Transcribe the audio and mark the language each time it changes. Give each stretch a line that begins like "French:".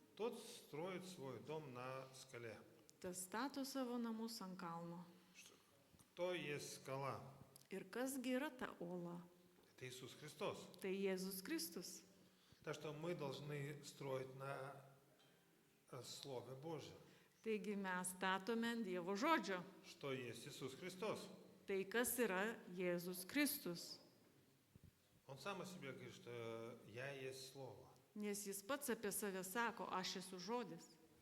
Russian: тот строит свой дом на скале.
Lithuanian: tas stato savo namus ant kalno.
Russian: Кто есть скала?
Lithuanian: Ir kasgi yra ta ola?
Russian: Это Иисус Христос.
Lithuanian: Tai Jėzus Kristus.
Russian: Так что мы должны строить на Слове Божьем.
Lithuanian: Taigi mes statome ant Dievo žodžio,
Russian: Что есть Иисус Христос.
Lithuanian: tai, kas yra Jėzus Kristus.
Russian: Он сам о себе говорит, что я есть Слово.
Lithuanian: Nes jis pats apie save sako, aš esu žodis.